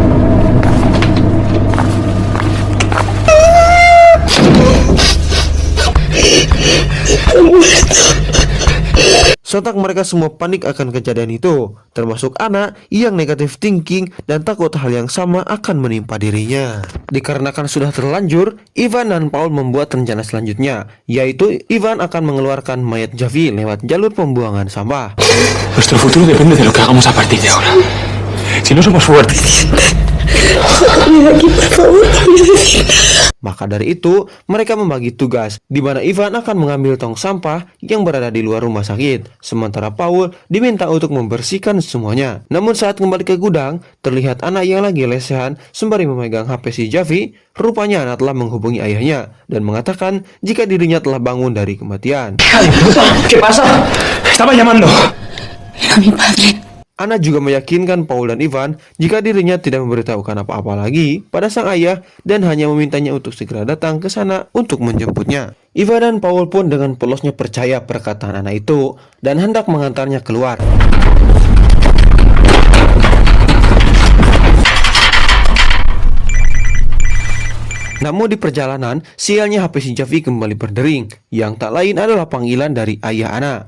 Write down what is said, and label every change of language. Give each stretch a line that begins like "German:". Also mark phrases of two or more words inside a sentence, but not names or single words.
Indonesian: Sontak mereka semua panik akan kejadian itu, termasuk Ana yang
English: negatif thinking
Indonesian: dan takut hal yang sama akan menimpa dirinya. Dikarenakan sudah terlanjur, Ivan dan Paul membuat rencana selanjutnya, yaitu Ivan akan mengeluarkan mayat Javi lewat jalur pembuangan sampah.
Spanish: Nuestro futuro depende de lo que hagamos a partir de ahora. Si no somos fuertes.
Indonesian: Maka dari itu, mereka membagi tugas, di mana Ivan akan mengambil tong sampah yang berada di luar rumah sakit, sementara Paul diminta untuk membersihkan semuanya. Namun saat kembali ke gudang, terlihat anak yang lagi lesehan sembari memegang HP si Javi. Rupanya anak telah menghubungi ayahnya dan mengatakan jika dirinya telah bangun dari kematian.
Spanish: ¿Qué pasa? Estaba llamando. Era mi padre.
Indonesian: Ana juga meyakinkan Paul dan Ivan jika dirinya tidak memberitahukan apa-apa lagi pada sang ayah dan hanya memintanya untuk segera datang ke sana untuk menjemputnya. Ivan dan Paul pun dengan polosnya percaya perkataan anak itu dan hendak mengantarnya keluar. Namun di perjalanan, sialnya HP si Javi kembali berdering, yang tak lain adalah panggilan dari ayah Ana.